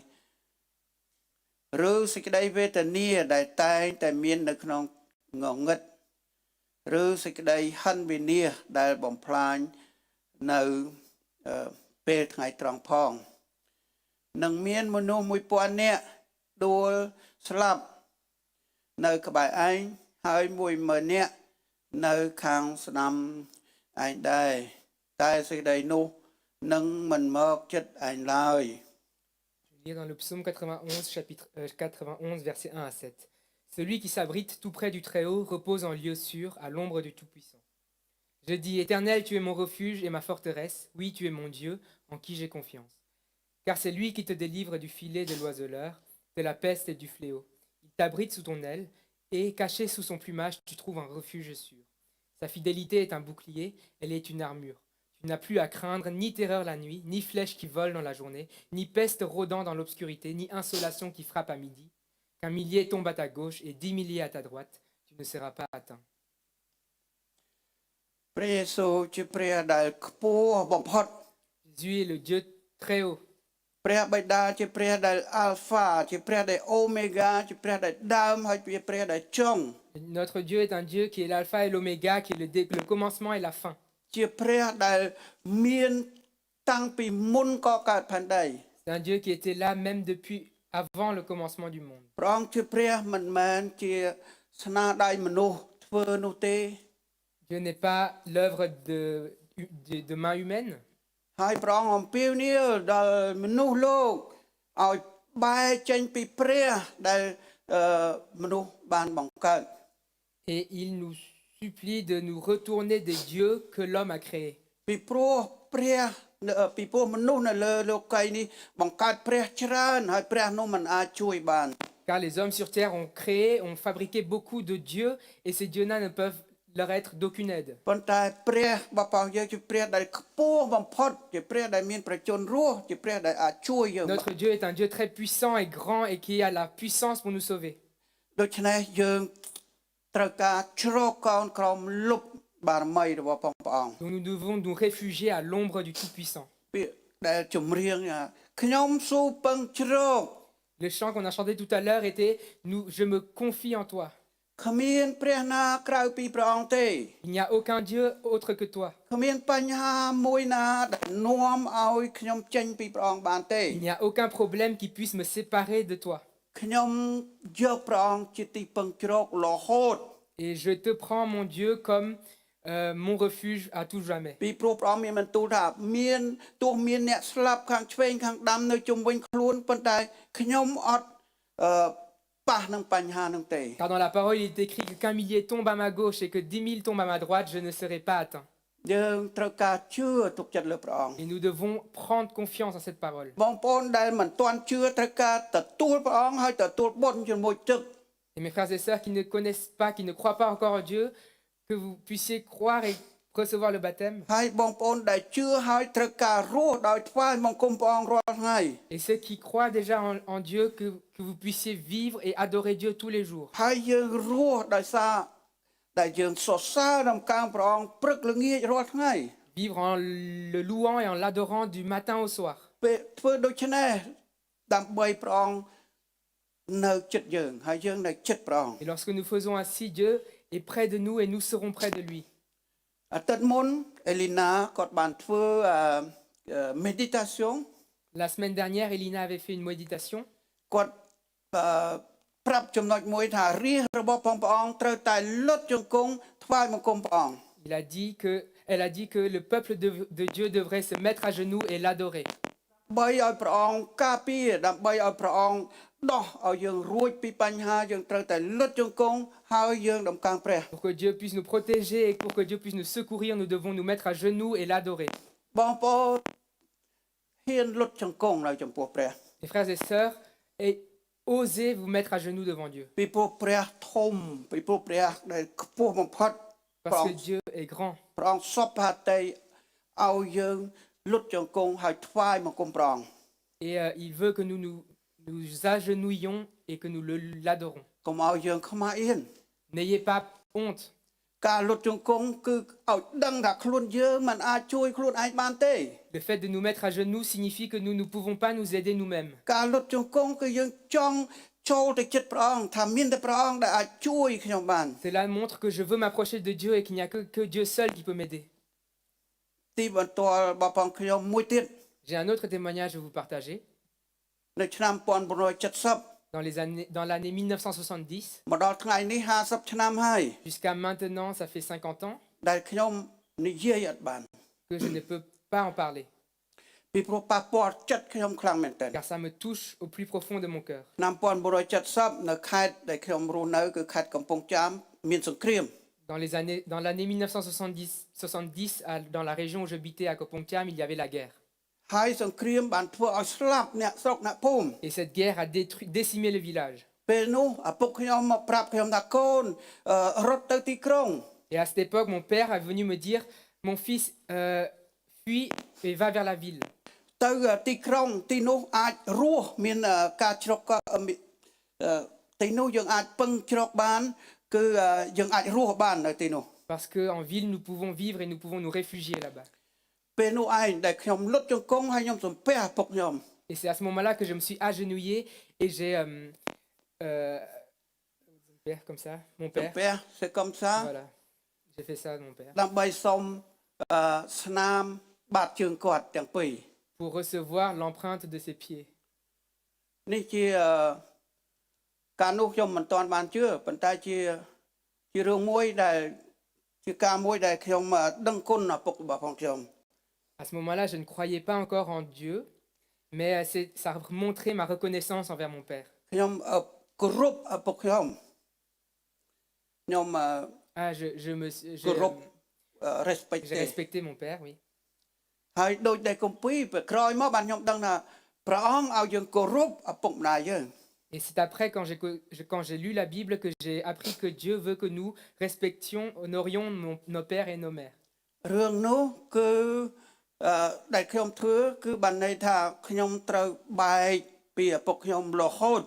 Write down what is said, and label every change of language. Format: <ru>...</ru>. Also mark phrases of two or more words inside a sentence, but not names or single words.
<km>ឬសេចក្តីវេទនាដែលតែងតែមាននៅក្នុងងងឹតឬសេចក្តីហិនវិនាសដែលបំផ្លាញនៅពេលថ្ងៃត្រង់ផងនឹងមានមនុស្ស1000នាក់ដួលស្លាប់នៅក្បែរឯងហើយ10000នាក់នៅខាងស្ដាំឯងដែរតែសេចក្តីនោះនឹងមិនមកចិត្តឯងឡើយ</km> <fr>Je lis dans le psaume 91, chapitre 91, versets 1 à 7. Celui qui s'abrite tout près du Très-Haut repose en lieu sûr, à l'ombre du Tout-Puissant. Je dis, Éternel, tu es mon refuge et ma forteresse. Oui, tu es mon Dieu, en qui j'ai confiance. Car c'est lui qui te délivre du filet de l'oiseleur, de la peste et du fléau. Il t'abrite sous ton aile, et caché sous son plumage, tu trouves un refuge sûr. Sa fidélité est un bouclier, elle est une armure. Tu n'as plus à craindre ni terreur la nuit, ni flèche qui vole dans la journée, ni peste rôdant dans l'obscurité, ni insolation qui frappe à midi. Qu'un millier tombe à ta gauche et 10 milliers à ta droite, tu ne seras pas atteint.</fr> <km>ព្រះយេស៊ូវជាព្រះដែលខ្ពស់បំផុត</km> <fr>Jésus est le Dieu très haut.</fr> <km>ព្រះបិតាជាព្រះដែល Alpha ជាព្រះដែល Omega ជាព្រះដែលដើមហើយជាព្រះដែលចុង</km> <fr>Notre Dieu est un Dieu qui est l'alpha et l'oméga, qui est le commencement et la fin.</fr> <km>ជាព្រះដែលមានតាំងពីមុនកកើតផែនដី</km> <fr>C'est un Dieu qui était là même depuis avant le commencement du monde.</fr> <km>ព្រះអង្គជាព្រះមិនមែនជាស្នាដៃមនុស្សធ្វើនោះទេ</km> <fr>Dieu n'est pas l'œuvre de main humaine.</fr> <km>ហើយព្រះអង្គអំពាវនាវដល់មនុស្សលោកឲ្យបែរចេញពីព្រះដែលមនុស្សបានបង្កើត</km> <fr>Et il nous supplie de nous retourner des dieux que l'homme a créés.</fr> <km>ពីព្រោះមនុស្សនៅលើលោកីយ៍នេះបង្កើតព្រះច្រើនហើយព្រះនោះមិនអាចជួយបាន</km> <fr>Car les hommes sur terre ont créé, ont fabriqué beaucoup de dieux et ces dieux-là ne peuvent leur être d'aucune aide.</fr> <km>ប៉ុន្តែព្រះរបស់យើងជាព្រះដែលខ្ពស់បំផុតជាព្រះដែលមានប្រជញ្ញរស់ជាព្រះដែលអាចជួយយើង</km> <fr>Notre Dieu est un Dieu très puissant et grand et qui a la puissance pour nous sauver.</fr> <km>ដូច្នេះយើងត្រូវការជ្រកកោនក្រោមលុបបារមីរបស់ព្រះអង្គ</km> <fr>Donc nous devons nous réfugier à l'ombre du Tout-Puissant.</fr> <km>ពាក្យដែលចម្រៀងខ្ញុំស៊ូពឹងជ្រក</km> <fr>Le chant qu'on a chanté tout à l'heure était Je me confie en toi.</fr> <km>គ្មានព្រះណាក្រៅពីព្រះអង្គទេ</km> <fr>Il n'y a aucun Dieu autre que toi.</fr> <km>គ្មានបញ្ហាមួយណាដែលនាំឲ្យខ្ញុំចេញពីព្រះអង្គបានទេ</km> <fr>Il n'y a aucun problème qui puisse me séparer de toi.</fr> <km>ខ្ញុំយកព្រះអង្គជាទីពឹងជ្រករហូត</km> <fr>Et je te prends, mon Dieu, comme mon refuge à tout jamais.</fr> <km>ពីព្រោះព្រះអង្គមានបន្ទូលថាមានទោះមានអ្នកស្លាប់ខាងឆ្វេងខាងដាំនៅជុំវិញខ្លួនប៉ុន្តែខ្ញុំអត់ប៉ះនឹងបញ្ហានឹងទេ</km> <fr>Car dans la parole, il est écrit que qu'un millier tombe à ma gauche et que 10 000 tombent à ma droite, je ne serai pas atteint.</fr> <km>យើងត្រូវការជឿទុកចិត្តលើព្រះអង្គ</km> <fr>Et nous devons prendre confiance en cette parole.</fr> <km>បងប្អូនដែលមិនទាន់ជឿត្រូវការទទួលព្រះអង្គហើយទទួលបុណ្យជាមួយទឹក</km> <fr>Et mes frères et sœurs qui ne connaissent pas, qui ne croient pas encore en Dieu, que vous puissiez croire et recevoir le baptême.</fr> <km>ហើយបងប្អូនដែលជឿហើយត្រូវការរស់ដោយថ្វាយបង្គំព្រះអង្គរាល់ថ្ងៃ</km> <fr>Et ceux qui croient déjà en Dieu, que vous puissiez vivre et adorer Dieu tous les jours.</fr> <km>ហើយយើងរស់ដោយសារដែលយើងសរសើររំកើងព្រះអង្គព្រឹកល្ងាចរាល់ថ្ងៃ</km> <fr>Vivre en le louant et en l'adorant du matin au soir.</fr> <km>ពេលធ្វើដូច្នេះដើម្បីព្រះអង្គនៅចិត្តយើងហើយយើងនៅចិត្តព្រះអង្គ</km> <fr>Et lorsque nous faisons ainsi, Dieu est près de nous et nous serons près de lui.</fr> <km>អាទិត្យមុន Elina គាត់បានធ្វើ meditation</km> <fr>La semaine dernière, Elina avait fait une méditation.</fr> <km>គាត់ប្រាប់ចំណុចមួយថារាជរបស់ព្រះអង្គត្រូវតែលុតជង្គង់ថ្វាយបង្គំព្រះអង្គ</km> <fr>Elle a dit que le peuple de Dieu devrait se mettre à genoux et l'adorer.</fr> <km>ដើម្បីឲ្យព្រះអង្គការពារដើម្បីឲ្យព្រះអង្គដោះឲ្យយើងរួចពីបញ្ហាយើងត្រូវតែលុតជង្គង់ហើយយើងដំកើងព្រះ</km> <fr>Pour que Dieu puisse nous protéger et pour que Dieu puisse nous secourir, nous devons nous mettre à genoux et l'adorer.</fr> <km>បងប្អូនហ៊ានលុតជង្គង់នៅចំពោះព្រះ</km> <fr>Mes frères et sœurs, osez vous mettre à genoux devant Dieu.</fr> <km>ពីព្រោះព្រះធំពីព្រោះព្រះដែលខ្ពស់បំផុត</km> <fr>Parce que Dieu est grand.</fr> <km>ព្រះអង្គសពផាតីឲ្យយើងលុតជង្គង់ហើយថ្វាយបង្គំព្រះអង្គ</km> <fr>Et il veut que nous agenouillions et que nous l'adorons.</fr> <km>កុំឲ្យយើងខ្មាស់អៀន</km> <fr>N'ayez pas honte.</fr> <km>ការលុតជង្គង់គឺឲ្យដឹងថាខ្លួនយើងមិនអាចជួយខ្លួនឯងបានទេ</km> <fr>Le fait de nous mettre à genoux signifie que nous ne pouvons pas nous aider nous-mêmes.</fr> <km>ការលុតជង្គង់គឺយើងចង់ចូលទៅចិត្តព្រះអង្គថាមានតែព្រះអង្គដែលអាចជួយខ្ញុំបាន</km> <fr>Cela montre que je veux m'approcher de Dieu et qu'il n'y a que Dieu seul qui peut m'aider.</fr> <km>ទីបន្ទាល់របស់ផងខ្ញុំមួយទៀត</km> <fr>J'ai un autre témoignage à vous partager.</fr> <km>នៅឆ្នាំ1970</km> <fr>Dans l'année 1970,</fr> <km>មកដល់ថ្ងៃនេះ50ឆ្នាំហើយ</km> <fr>jusqu'à maintenant, ça fait 50 ans</fr> <km>ដែលខ្ញុំនិយាយអត់បាន</km> <fr>que je ne peux pas en parler,</fr> <km>ពីព្រោះប៉ះពាល់ចិត្តខ្ញុំខ្លាំងមែនទែន</km> <fr>car ça me touche au plus profond de mon cœur.</fr> <km>ឆ្នាំ1970នៅខេត្តដែលខ្ញុំរស់នៅគឺខេត្តកំពង់ចាមមានសង្គ្រាម</km> <fr>Dans l'année 1970, dans la région où j'habitais à Kopongtiam, il y avait la guerre.</fr> <km>ហើយសង្គ្រាមបានធ្វើឲ្យស្លាប់អ្នកស្រុកអ្នកភូមិ</km> <fr>Et cette guerre a décimé le village.</fr> <km>ពេលនោះឪពុកខ្ញុំមកប្រាប់ខ្ញុំថាកូនរត់ទៅទីក្រុង</km> <fr>Et à cette époque, mon père est venu me dire, mon fils, fuis et va vers la ville.</fr> <km>ទៅទីក្រុងទីនោះអាចរស់មានការជ្រកទីនោះយើងអាចពឹងជ្រកបានគឺយើងអាចរស់បាននៅទីនោះ</km> <fr>Parce qu'en ville, nous pouvons vivre et nous pouvons nous réfugier là-bas.</fr> <km>ពេលនោះឯងដែលខ្ញុំលុតជង្គង់ហើយខ្ញុំសំពះឪពុកខ្ញុំ</km> <fr>Et c'est à ce moment-là que je me suis agenouillé et j'ai... comme ça, mon</fr> <km>សំ</km> <fr>père. ពះ c'est comme ça Voilà, j'ai fait ça à mon père.</fr> <km>ដើម្បីសុំស្នាមបាតជើងគាត់ទាំងពីរ</km> <fr>Pour recevoir l'empreinte de ses pieds.</fr> <km>នេះជាការនោះខ្ញុំមិនទាន់បានជឿប៉ុន្តែជារឿងមួយដែលជាការមួយដែលខ្ញុំដឹងគុណឪពុករបស់ផងខ្ញុំ</km> <fr>À ce moment-là, je ne croyais pas encore en Dieu, mais ça a montré ma reconnaissance envers mon père.</fr> <km>ខ្ញុំគោរពឪពុកខ្ញុំខ្ញុំ Ah, គោរព respect</km> <fr>j'ai respecté mon père, oui.</fr> <km>ហើយដូចដែលគម្ពីរពេលក្រោយមកបានខ្ញុំដឹងថាព្រះអង្គឲ្យយើងគោរពឪពុកម្ដាយយើង</km> <fr>Et c'est après, quand j'ai lu la Bible, que j'ai appris que Dieu veut que nous respections, honorions nos pères et nos mères.</fr> <km>រឿងនោះគឺដែលខ្ញុំធ្វើគឺបានន័យថាខ្ញុំត្រូវបែកពីឪពុកខ្ញុំរហូត</km>